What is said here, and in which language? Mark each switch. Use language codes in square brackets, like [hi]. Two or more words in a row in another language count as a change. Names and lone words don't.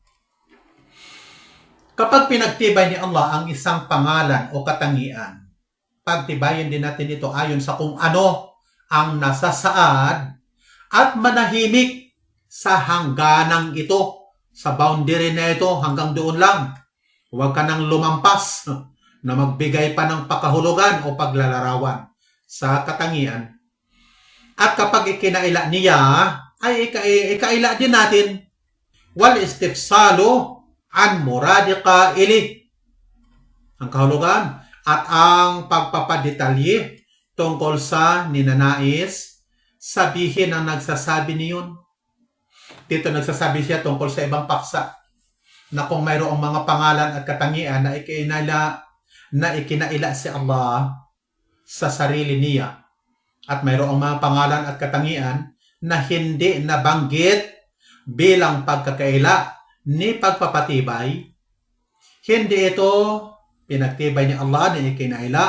[tl] Kapag pinagtibay ni Allah ang isang pangalan o katangian, pagtibayin din natin ito ayon sa kung ano ang nasasaad at manahimik sa hangganang ito, sa boundary na ito, hanggang doon lang. Huwag ka nang lumampas na magbigay pa ng pakahulugan o paglalarawan sa katangian. At kapag ikinaila niya, ay ikaila din natin. [ar] والاستفصال عن مراد القائل. [tl] Ang kahulugan at ang pagpapadetalye tungkol sa ninanais sabihin ang nagsasabi niyon. Dito nagsasabi siya tungkol sa ibang paksa na kung mayroong mga pangalan at katangian na ikinaila si Allah sa sarili niya at mayroong mga pangalan at katangian na hindi nabanggit bilang pagkakaila ni pagpapatibay, hindi ito pinagtibay ni Allah na ikinaila.